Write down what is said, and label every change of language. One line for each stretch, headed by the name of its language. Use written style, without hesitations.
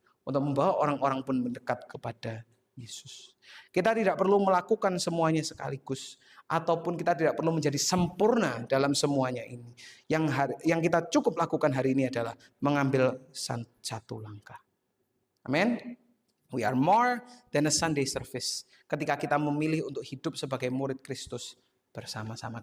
Indonesian: Untuk membawa orang-orang pun mendekat kepada Yesus. Kita tidak perlu melakukan semuanya sekaligus, ataupun kita tidak perlu menjadi sempurna dalam semuanya ini. Yang kita cukup lakukan hari ini adalah mengambil satu langkah. Amin.
English: We are more than a Sunday service.
Indonesian: Ketika kita memilih untuk hidup sebagai murid Kristus bersama-sama.